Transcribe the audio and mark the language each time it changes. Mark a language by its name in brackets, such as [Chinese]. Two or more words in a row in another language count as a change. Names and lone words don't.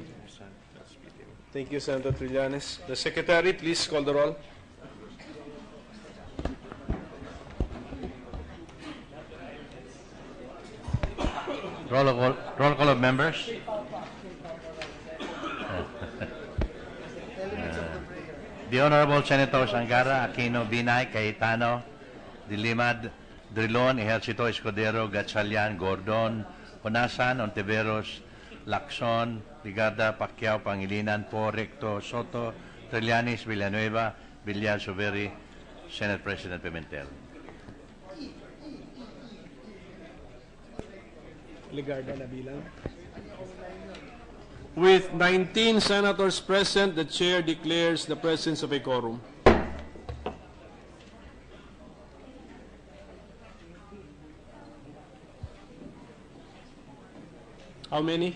[English] Thank you, Senator Trillanes. The Secretary, please call the roll. Roll call of members. The Honorable Senators Angara, Aquino, Binay, Cayetano, De Lima, Drilon, Chito, Escudero, Gatchalian, Gordon, Honasan, Ontiveros, Lacson, Ligarda, Pacquiao, Pangilinan, Po, Recto, Soto, Trillanes, Villanueva, Villar, Soveri, Senate President Pimentel. Ligarda Nabilang. With 19 senators present, the chair declares the presence of a quorum. How many?